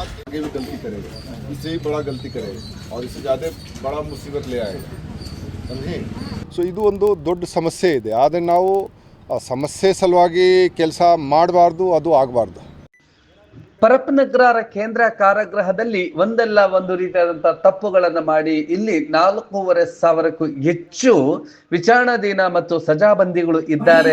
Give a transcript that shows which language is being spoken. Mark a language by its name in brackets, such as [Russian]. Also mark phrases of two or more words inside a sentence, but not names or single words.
[Hindi] आगे भी गलती करेगा, इससे भी बड़ा गलती करेगा और इससे ज़्यादा बड़ा मुसीबत ले आएगा, समझे। [Kannada] ಸೊ ಇದು ಒಂದು ದೊಡ್ಡ ಸಮಸ್ಯೆ ಇದೆ. ಆದರೆ ನಾವು ಆ ಸಮಸ್ಯೆ ಸಲುವಾಗಿ ಕೆಲಸ ಮಾಡಬಾರ್ದು, ಅದು ಆಗಬಾರ್ದು. ಪರಪ್ಪನಗ್ರಹಾರ ಕೇಂದ್ರ ಕಾರಾಗೃಹದಲ್ಲಿ ಒಂದಲ್ಲ ಒಂದು ರೀತಿಯಾದಂತಹ ತಪ್ಪುಗಳನ್ನ ಮಾಡಿ ಇಲ್ಲಿ 4,500ಕ್ಕೂ ಹೆಚ್ಚು ವಿಚಾರಣಾಧೀನ ಮತ್ತು ಸಜಾಬಂದಿಗಳು ಇದ್ದಾರೆ.